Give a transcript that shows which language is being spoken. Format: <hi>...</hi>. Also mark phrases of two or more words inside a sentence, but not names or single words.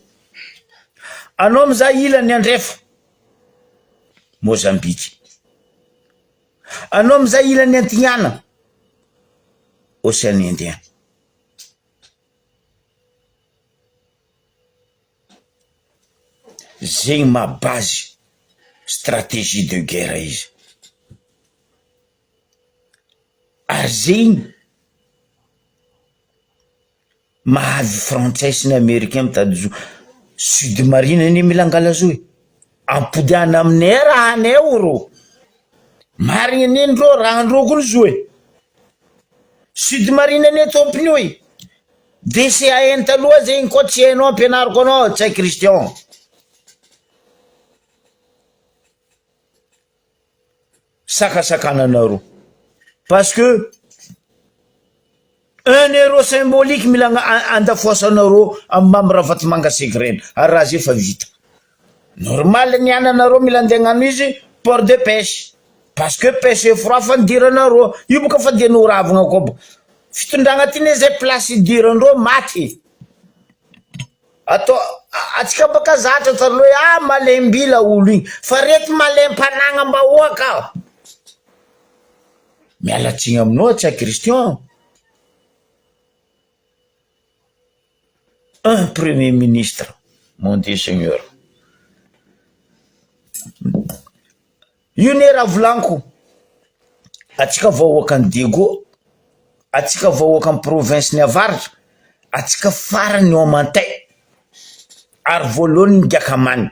<mg>Anao mizaha ilany andrefa Mozambique, anao mizaha ilany Antignana</mg> <fr>Océan Indien.</fr> <mg>Zegny ma</mg> <fr>base stratégie de guerre</fr> <mg>izy. Ary zegny mahavy Français sy ny Américain mitady zo Sud-Marine ny milangala zo ampodiana aminay raha anay ro marigny nindreo raha andreo kono zo Sud-Marine ny tompony oe DCAN taloha zegny ko tsy hainao ampianariko anao tsy Christian. Sakasakananareo</mg> <fr>parce que 1 euro symbolique</fr> <mg>mila andafoasanareo amin'ny mamirafatimanga Ukraine ary raha zay fa vita. Normal ny ananareo mila andeha hagnano izy</mg> <fr>port de pêche parce que pêche froid</fr> <mg>fandiranareo io boka fadianao ravagna koa bo fitondragna tiny zay place idirandreo maty. Atao atsika baka zatra taloha malembila olo igny fa rety malempanagna mbahoaka. mialatsiny aminao tsy Christian.</mg> <fr>Un premier ministre, mon Dieu Seigneur.</fr> <mg>Io ne raha volaniko, atsika vahoaka ny Diego, atsika vahoaka ny province ny avaratra, atsika farany eo Amantay, ary voalohany ny Gakamany.</mg>